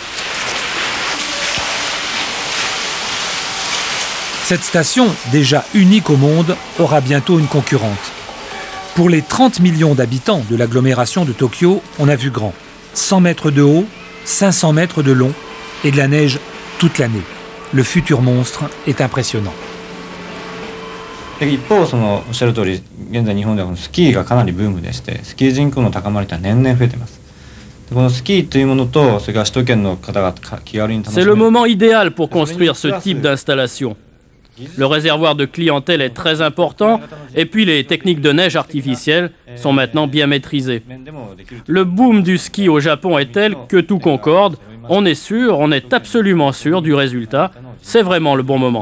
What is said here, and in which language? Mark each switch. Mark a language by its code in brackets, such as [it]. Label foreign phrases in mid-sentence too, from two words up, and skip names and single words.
[fr] Cette station, déjà unique au monde, aura bientôt une concurrente. Pour les 30 millions d'habitants de l'agglomération de Tokyo, on a vu grand. 100 mètres de haut, 500 mètres de long et de la neige toute l'année. Le futur monstre est impressionnant. [ja] 一方、おっしゃる通り、現在日本ではスキーがかなりブームでして、スキー人口の高まりは年々増えています。このスキーというものと、それから首都圏の方が気軽に楽しめる。 [fr] C'est le moment idéal pour construire ce type d'installation. Le réservoir de clientèle est très important et puis les techniques de neige artificielle sont maintenant bien maîtrisées. Le boom du ski au Japon est tel que tout concorde. On est sûr, on est absolument sûr du résultat. C'est vraiment le bon moment.